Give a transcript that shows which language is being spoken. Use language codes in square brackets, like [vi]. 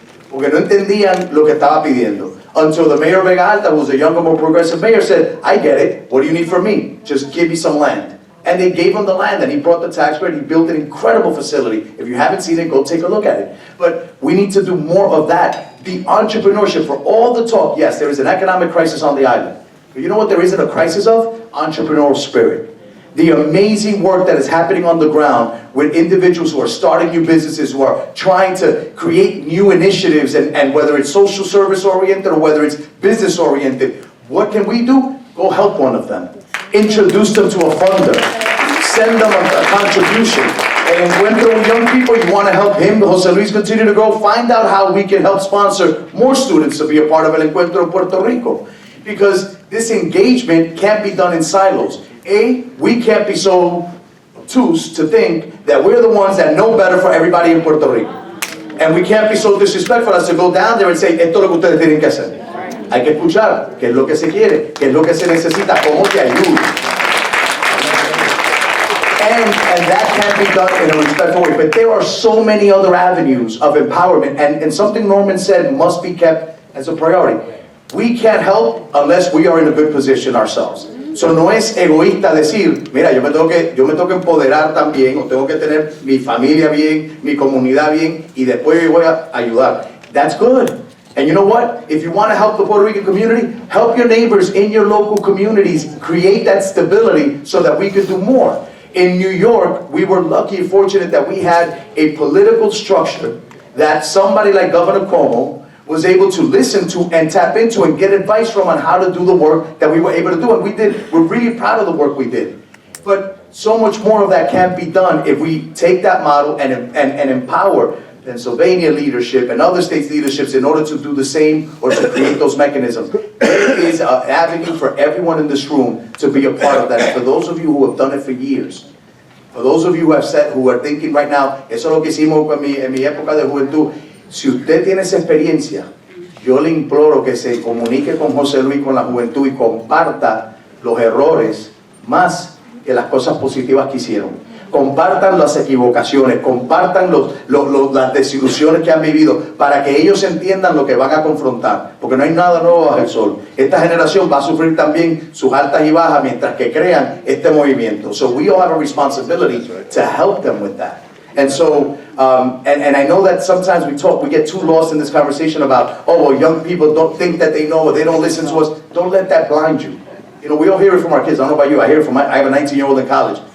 [es] Porque no entendían lo que estaba pidiendo. [en] Until the mayor of Vega Alta, who was a younger, more progressive mayor, said, I get it. What do you need from me? Just give me some land. And they gave him the land, and he brought the tax credit. He built an incredible facility. If you haven't seen it, go take a look at it. But we need to do more of that. The entrepreneurship, for all the talk, yes, there is an economic crisis on the island. But you know what there isn't a crisis of? Entrepreneurial spirit. The amazing work that is happening on the ground with individuals who are starting new businesses, who are trying to create new initiatives, and whether it's social service oriented or whether it's business oriented, what can we do? Go help one of them. Introduce them to a funder. Send them a contribution. And Encuentro with young people, you want to help him, Jose Luis, continue to grow, find out how we can help sponsor more students to be a part of El Encuentro Puerto Rico. Because this engagement can't be done in silos. We can't be so obtuse to think that we're the ones that know better for everybody in Puerto Rico. And we can't be so disrespectful as to go down there and say, [es] esto es lo que ustedes tienen que hacer. Hay que escuchar qué es lo que se quiere, qué es lo que se necesita, cómo te ayuda. [en] And that can be done in a respectful way. But there are so many other avenues of empowerment, and something Norman said must be kept as a priority. We can't help unless we are in a good position ourselves. [es] So no es egoísta decir, mira, yo me tengo que empoderar también, o tengo que tener mi familia bien, mi comunidad bien, y después yo voy a ayudar. [en] That's good. And you know what? If you want to help the Puerto Rican community, help your neighbors in your local communities. Create that stability so that we could do more. In New York, we were lucky and fortunate that we had a political structure that somebody like Governor Cuomo was able to listen to and tap into and get advice from on how to do the work that we were able to do. And we're really proud of the work we did. But so much more of that can be done if we take that model and empower Pennsylvania leadership and other states' leaderships in order to do the same or to create those mechanisms. There is an avenue for everyone in this room to be a part of that. And for those of you who have done it for years, for those of you who have said, who are thinking right now, [es] eso es lo que hicimos en mi época de juventud. Si usted tiene esa experiencia, yo le imploro que se comunique con José Luis, con la juventud, y comparta los errores más que las cosas positivas que hicieron. compartan las equivocaciones, compartan las desilusiones que han vivido para que ellos entiendan lo que van a confrontar, porque no hay nada nuevo bajo el sol. Esta generación va a sufrir también sus altas y bajas mientras que crean este movimiento. [en] So we all have a responsibility to help them with that. And so, and I know that sometimes we get too lost in this conversation about, oh, well, young people don't think that they know or they don't listen to us. Don't let that blind you. You know, we all hear it from our kids. I don't know about you. I hear it from I have a 19-year-old in college.